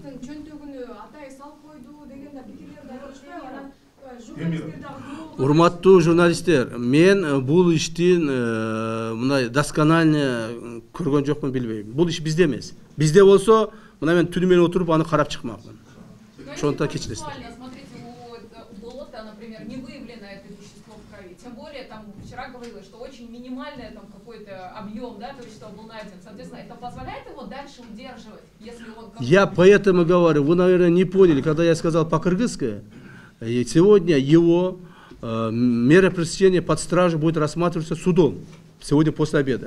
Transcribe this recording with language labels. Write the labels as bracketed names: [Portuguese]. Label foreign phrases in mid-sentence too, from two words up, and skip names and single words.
[Kyrgyz] Чөнтөгүнү атай салып койду деген пикирлерди айтышпайбы? Анан журналисттерди Урматтуу журналисттер, мен бул иштин мындай досконально көргөн жокмун, билбейм. Бул иш бизде эмес. Бизде болсо, мына мен түнү менен отуруп аны карап чыкмакмын. Ошондо кечиресиздер. [Russian] Смотрите, у болота, например, не выявлено это вещество в крови. Тем более, там вчера говорилось, что очень минимальный там какой-то объем, да, вещества был найден. Соответственно, это позволяет его дальше удерживать, если он... Я поэтому говорю, вы, наверное, не поняли, когда я сказал по-кыргызски, сегодня его мера пресечения под стражей будет рассматриваться судом, сегодня после обеда.